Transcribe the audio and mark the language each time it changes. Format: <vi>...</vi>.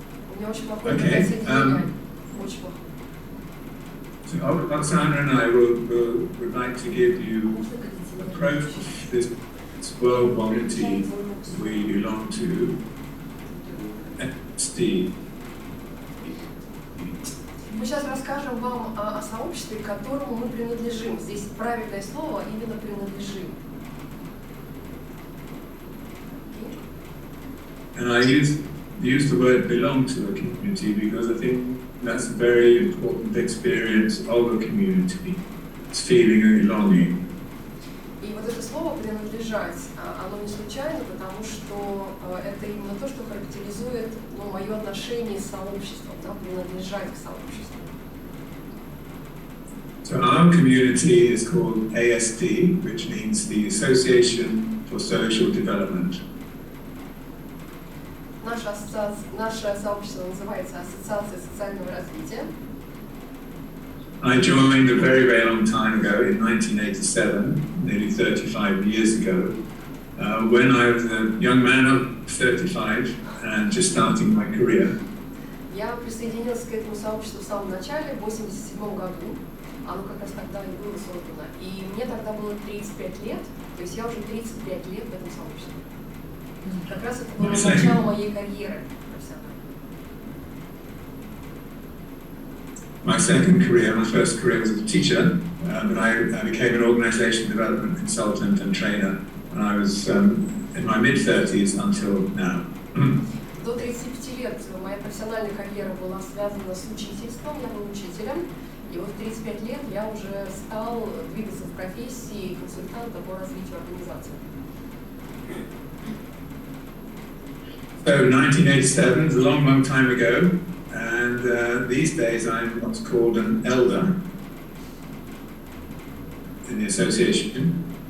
<ru>У меня очень плохое соединение. Очень плохо.</ru> <en>So Oksana and I would like to give you a approach this world community we belong to, SD.</en> <ru>Мы сейчас расскажем вам о сообществе, к которому мы принадлежим. Здесь правильное слово именно принадлежим.</ru> <en>And I use the word belong to a community because I think that's a very important experience of a community. It's feeling a belonging.</en> <ru>И вот это слово «принадлежать», оно не случайно, потому что это именно то, что характеризует мое отношение с сообществом, принадлежать к сообществу.</ru> <en>So our community is called ASD, which means the Association for Social Development.</en> <ru>Наше сообщество называется Ассоциация социального развития.</ru> <en>I joined a very, very long time ago, in 1987, nearly 35 years ago, when I was a young man of 35 and just starting my career.</en> <ru>Я присоединился к этому сообществу в самом начале, в 1987 году. Оно как раз тогда и было создано. И мне тогда было 35 лет, то есть я уже 35 лет в этом сообществе. Как раз это было начало моей карьеры профессиональной.</ru> <en>My second career, my first career was as a teacher, but I became an organization development consultant and trainer when I was in my mid-30s until now.</en> <ru>До 35 лет моя профессиональная карьера была связана с учительством, я был учителем, и вот в 35 лет я уже стал двигаться в профессии консультанта по развитию организации.</ru> <en>So 1987 is a long, long time ago, and these days I'm what's called an elder in the association.</en>